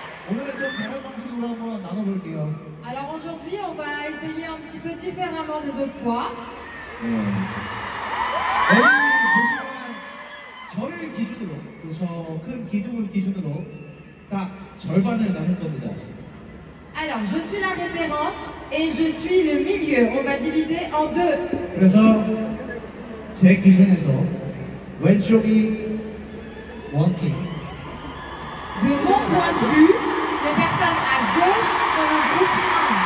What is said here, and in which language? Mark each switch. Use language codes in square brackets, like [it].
[ko] 오늘은 좀 다른 방식으로 한번 나눠볼게요. [fr] Alors aujourd'hui, on va essayer un petit peu différemment des autres fois. [ko] 여기 보시면 저를 기준으로, 저 큰 기둥을 기준으로 딱 절반을 나눌 겁니다. [fr] Alors, je suis la référence et je suis le milieu. On va diviser en deux. [ko] 그래서 제 기준에서 왼쪽이 원팀, [fr] De mon point de vue, les personnes à gauche sont le groupe 1.